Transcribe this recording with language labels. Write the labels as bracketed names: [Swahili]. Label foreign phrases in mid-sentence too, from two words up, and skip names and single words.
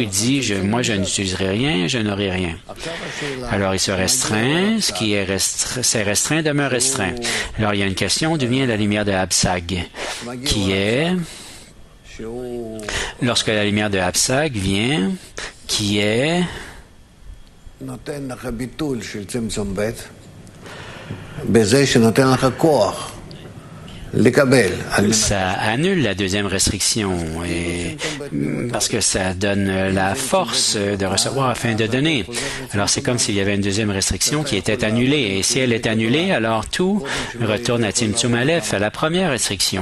[French] Il dit, moi, je n'utiliserai rien, je n'aurai rien. Alors, il se restreint. Ce qui est c'est restreint demeure restreint. Alors, il y a une question, d'où vient la lumière de Absag, qui est, lorsque la lumière de Absag vient, qui est [Hebrew] נותן לך ביטול של צמצום ב' בזה שנותן לך כוח לקבל. [French] Ça annule la deuxième restriction parce que ça donne la force de recevoir afin de donner. Alors c'est comme s'il y avait une deuxième restriction qui était annulée. Et si elle est annulée, alors tout retourne à Tzimtzum Aleph, à la première restriction.